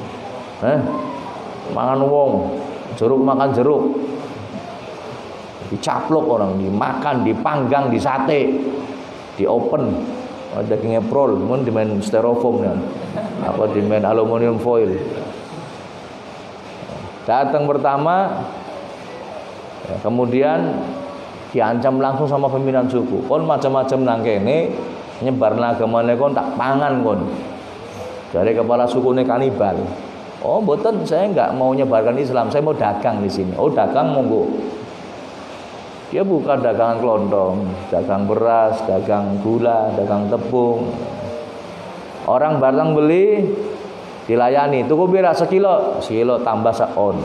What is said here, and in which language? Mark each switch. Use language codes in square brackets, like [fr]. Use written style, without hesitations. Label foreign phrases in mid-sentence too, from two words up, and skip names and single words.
[id] Makan wong, jeruk makan jeruk, dicaplok orang, dimakan, dipanggang, disate, di open, dagingnya prol, mun dimain styrofoam ya, apa dimain aluminium foil. Datang pertama, ya, kemudian diancam langsung sama pimpinan suku. [jv] Kon macam-macam nang kene nyebarna agamane kon tak pangan kon. [id] Dari kepala suku ne kanibal. Oh, mboten, saya enggak mau nyebarkan Islam, saya mau dagang di sini. [jv] Oh, dagang monggo. [id] Dia buka dagangan kelontong, dagang beras, dagang gula, dagang tepung. Orang barang beli dilayani, [jv] tuku beras sekilo tambah seon.